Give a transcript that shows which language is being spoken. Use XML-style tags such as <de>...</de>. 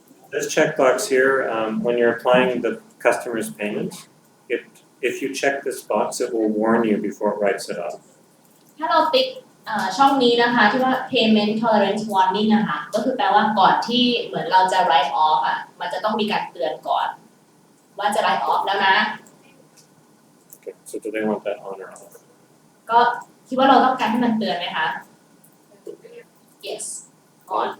<en>This checkbox here, when you're applying the customer's payment, if you check this box, it will warn you before it writes it off.</en> <th>ถ้าเราติ๊กช่องนี้นะคะที่ว่า payment tolerance warning นะคะก็คือแปลว่าก่อนที่เหมือนเราจะ write off อ่ะมันจะต้องมีการเตือนก่อน ว่าจะ write off แล้วนะ</th> <en>Okay, so do they want that on or off?</en> <th>ก็คิดว่าเราต้องการให้มันเตือนไหมคะ</th> <en>yes on</en>